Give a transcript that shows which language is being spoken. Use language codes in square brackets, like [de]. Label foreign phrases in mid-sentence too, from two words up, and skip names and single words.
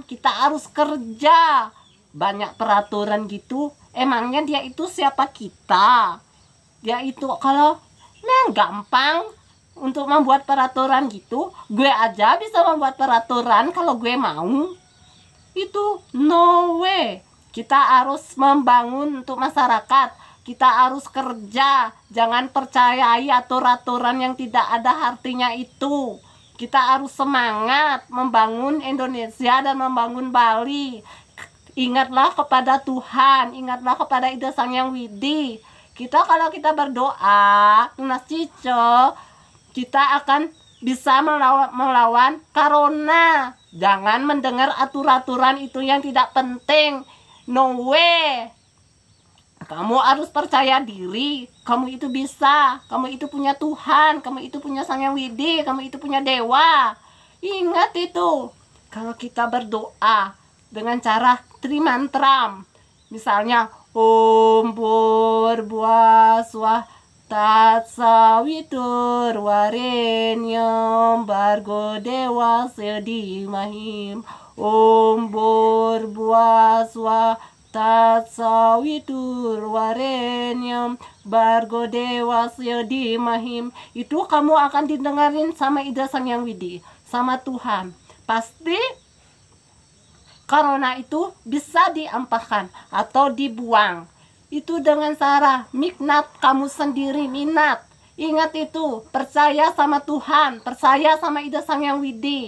[id] Kita harus kerja. Banyak peraturan gitu. Emangnya dia itu siapa kita? Dia itu kalau gampang untuk membuat peraturan gitu. Gue aja bisa membuat peraturan kalau gue mau. Itu [en] no way. [id] Kita harus membangun untuk masyarakat. Kita harus kerja, jangan percayai aturan-aturan yang tidak ada artinya itu. Kita harus semangat membangun Indonesia dan membangun Bali. Ingatlah kepada Tuhan, ingatlah kepada Ida Sang Hyang Widi. Kalau kita berdoa, Tunas Cico, kita akan bisa melawan corona. Jangan mendengar aturan-aturan itu yang tidak penting. [en] No way. [id] Kamu harus percaya diri. Kamu itu bisa. Kamu itu punya Tuhan. Kamu itu punya Sang Hyang Widi. Kamu itu punya dewa. Ingat itu. Kalau kita berdoa dengan cara trimantram, misalnya [sa] ॐ भूर्भुवः स्वः तत्सवितुर्वरेण्यं भर्गो देवस्य धीमहि ॐ भूर्भुवः स्वः तत्सवितुर्वरेण्यं भर्गो देवस्य धीमहि. [id] Itu kamu akan didengarin sama Ida Sang Hyang Widi, sama Tuhan. Pasti corona itu bisa diampahkan atau dibuang. Itu dengan cara minat kamu sendiri, minat. Ingat itu, percaya sama Tuhan, percaya sama Ida Sang Hyang Widi.